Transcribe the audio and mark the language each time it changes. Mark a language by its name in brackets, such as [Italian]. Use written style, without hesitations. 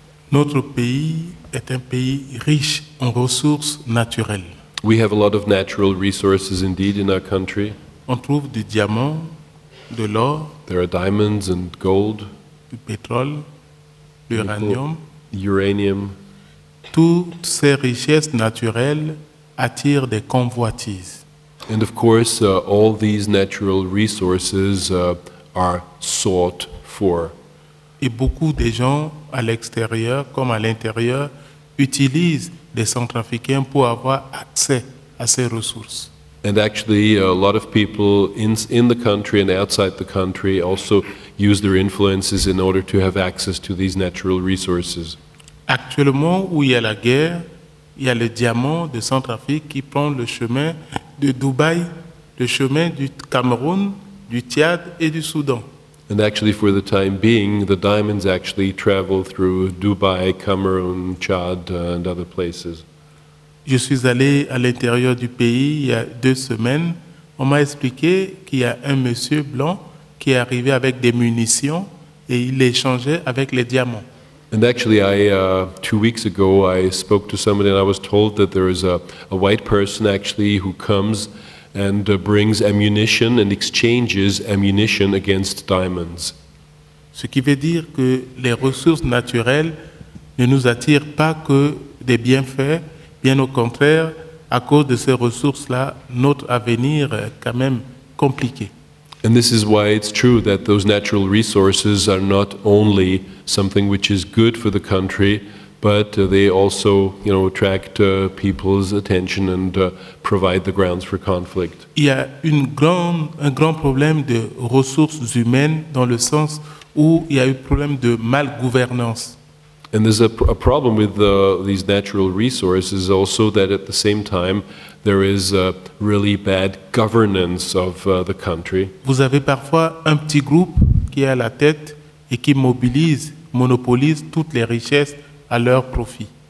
[French] Notre pays est un pays riche en ressources naturelles. [English] We have a lot of natural resources indeed in our country. [French] On trouve du diamant, de l'or. [English] There are diamonds and gold. [French] Du pétrole, l'uranium. [English] Uranium. [French] Toutes ces richesses naturelles attirent des convoitises. [English] And of course, all these natural resources are sought for. [French] Et beaucoup de gens à l'extérieur comme à l'intérieur utilisent des Centrafricains pour avoir accès à ces ressources. [English] And actually, a lot of people in the country and outside the country also use their influences in order to have access to these natural resources. [French] Actuellement, où il y a la guerre, il y a le diamant de Centrafrique qui prend le chemin de Dubaï, le chemin du Cameroun, du Tchad et du Soudan. [English] And actually, for the time being, the diamonds actually travel through Dubai, Cameroon, Chad, and other places. [French] Je suis allé à l'intérieur du pays il y a 2 semaines. On m'a expliqué qu'il y a un monsieur blanc qui est arrivé avec des munitions et il échangeait avec les diamants. [English] And actually, 2 weeks ago, I spoke to somebody and I was told that there is a white person actually who comes and brings ammunition and exchanges ammunition against diamonds. [French] Ce qui veut dire que les ressources naturelles ne nous attirent pas que des bienfaits, bien au contraire, à cause de ces ressources-là, notre avenir est quand même compliqué. [English] And this is why it's true that those natural resources are not only something which is good for the country, but they also, attract people's attention and provide the grounds for conflict. [French] Il y a un grand problème de ressources humaines dans le sens où il y a eu problème de malgouvernance. [English] And there's a problem with these natural resources also, that at the same time there is really bad governance of the country. [French] Vous avez parfois un petit groupe qui est à la tête et qui monopolise toutes les richesses à leur profit.